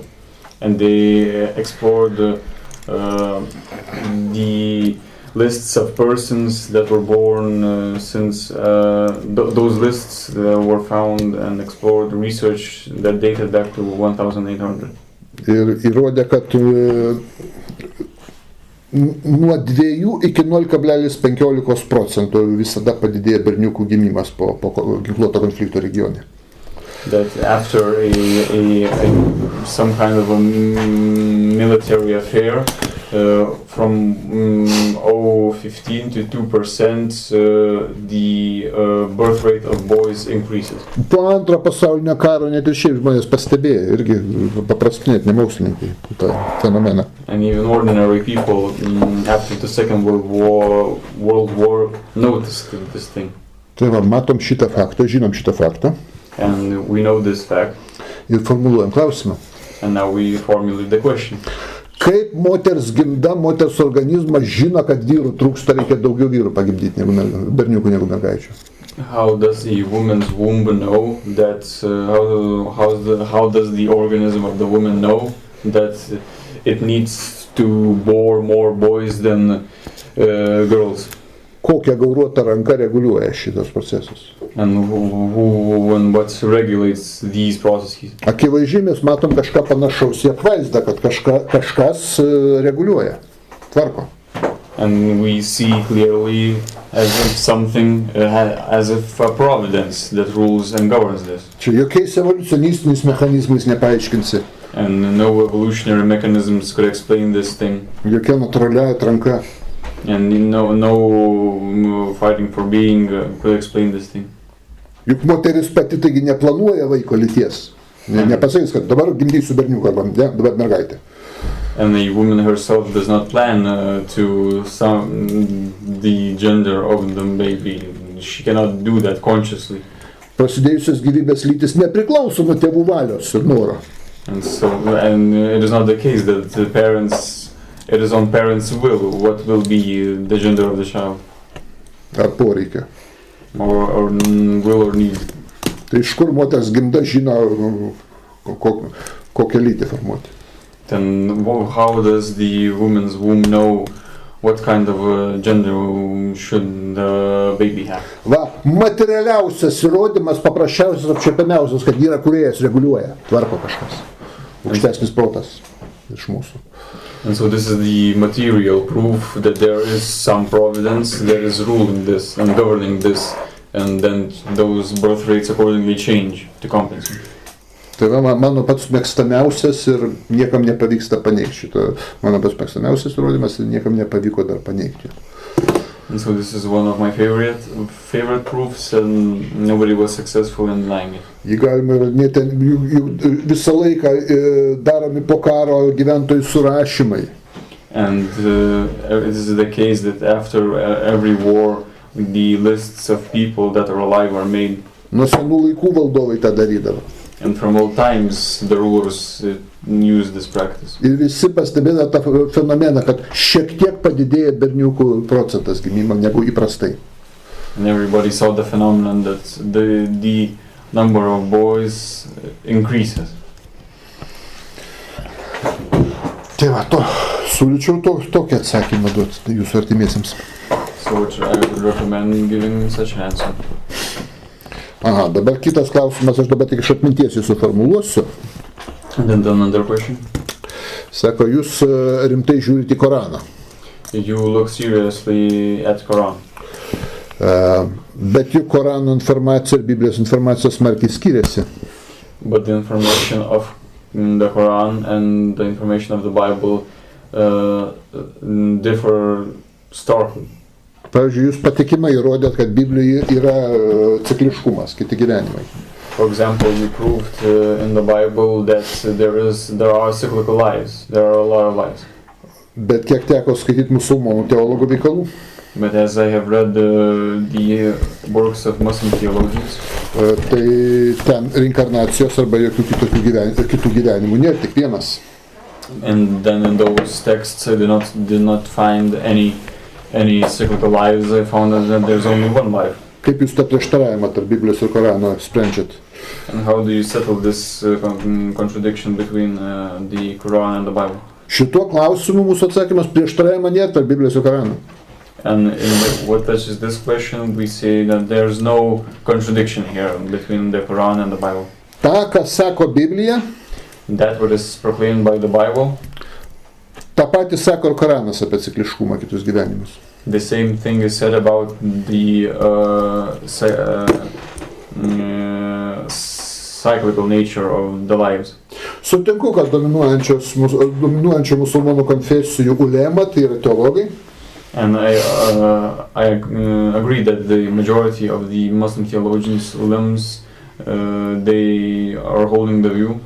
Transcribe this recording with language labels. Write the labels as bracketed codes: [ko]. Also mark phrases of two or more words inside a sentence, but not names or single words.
[en] And they explored the lists of persons that were born since those lists were found and explored research that dated back to 1800. [lt] Ir įrodė, kad nuo 2 iki 0,15% visada padidėja berniukų gimimas po ginkluoto konflikto regione. [en] That after some kind of a military affair, from 0.15 to 2%, the birth rate of boys increases. [lt] Po antro pasaulinio karo net ir šiaip žmonės pastebėjo, irgi paprasti net nemokslininkai, tą fenomeną. [en] And even ordinary people after the Second World War noticed this thing. [lt] Tai va, matom šitą faktą, žinom šitą faktą. [en] And we know this fact. [lt] Ir formuluojam klausimą. [en] And now we formulate the question. [lt] Kaip moters gimda, moters organizmas žino, kad vyrų trūksta, reikia daugiau vyrų pagimdyti, berniukų negu mergaičių? [en] How does the woman's womb know that, how does the organism of the woman know that it needs to bore more boys than girls? [lt] Kokia gauruota ranka reguliuoja šitos procesus? [en] And who and what regulates these processes? [lt] Akivaizdžiai mes matom kažką panašaus į apvaizdą, kad kažkas reguliuoja, tvarko. [en] And we see clearly as if something, as if a providence that rules and governs this. [lt] Čia jokiais evoliucionistiniais mechanizmais nepaaiškinsi. [en] And no evolutionary mechanisms could explain this thing. [lt] Jokia natūralia atranka. [en] And no fighting for being could explain this thing. [lt] Juk moteris pati taigi neplanuoja vaiko lyties. Nepasakys, kad dabar gimdysiu berniuką arba dabar mergaitę. [en] And the woman herself does not plan to the gender of the baby. She cannot do that consciously. [lt] Prasidėjusios gyvybės lytis nepriklauso nuo tėvų valios ir noro. [en] And it is not the case that the parents, it is on parents' will what will be the gender of the child. [lt] Ar poreikia. [en] Or will or need. [lt] Tai iš kur moters gimda žino, kokią lytį formuoti? [en] Then how does the woman's womb know what kind of gender should the baby have? [lt] Va, materialiausias įrodymas, paprasčiausias, apčiuopiamiausias, kad yra kūrėjas reguliuoja, tvarko kažkas. Aukštesnis protas iš mūsų. [en] And so this is the material proof that there is some providence that is ruling this and governing this, and then those birth rates accordingly change to compensate. [lt] Tai va, mano pats mėgstamiausias ir niekam nepavyksta paneigti šito. Mano pats mėgstamiausias įrodymas ir niekam nepavyko dar paneigti. [en] And so this is one of my favorite proofs, and nobody was successful in denying it. [lt] Jį galima įrodinėti, visą laiką daromi po karo gyventojų surašymai. [en] And it is the case that after every war, the lists of people that are alive are made. [lt] Nuo senų laikų valdovai tą darydavo. [en] And from all times, the rulers use this practice. [lt] Ir visi pastebėjo tą fenomeną, kad šiek tiek padidėja berniukų procentas gimimo negu įprastai. [en] And everybody saw the phenomenon that the number of boys increases. [lt] Tai va, siūlyčiau tokį atsakymą duoti jūsų artimiesiems. [en] So which I would recommend giving such an answer. [lt] Aha, dabar kitas klausimas, aš dabar tik iš atminties jį suformuluosiu. [en] And then another question. [lt] Sako, jūs rimtai žiūrite į Koraną. [en] You look seriously at Quran. [lt] Bet juk Korano informacija ir Biblijos informacija smarkiai skiriasi. [en] But the information of the Quran and the information of the Bible differ starkly. [lt] Pavyzdžiui, jūs patikimai įrodėt, kad Biblijoje yra cikliškumas, kiti gyvenimai. [en] For example, you proved in the Bible that there are cyclical lives. There are a lot of lives. [lt] Bet kiek teko skaityti musulmonų teologų veikalų, [en] But as I have read the works of Muslim theologians, [lt] tai ten reinkarnacijos arba jokių kitų gyvenimų nėra, tik vienas. [en] and then in those texts I did not find any cyclical lives. I found that there's only one life. [lt] Kaip jūs tą prieštaravimą tarp Biblijos ir Korano sprendžiat? [en] And how do you settle this contradiction between the Quran and the Bible? [lt] Šituo klausimu mūsų atsakymas prieštaravimą nėra tarp Biblijos ir Korano. [en] And what touches this question, we say that there's no contradiction here between the Quran and the Bible. [lt] Ta, ką sako Biblija, [en] That what is proclaimed by the Bible, [lt] tą patį sako ir Koranas apie cikliškumą, kitus gyvenimus. [en] the same thing is said about the cyclical nature of the lives. [lt] Sutinku, kad dominuojančio musulmonų konfesijų ulema, tai yra teologai, [en] And I agree that the majority of the Muslim theologians, ulemas, they are holding the view.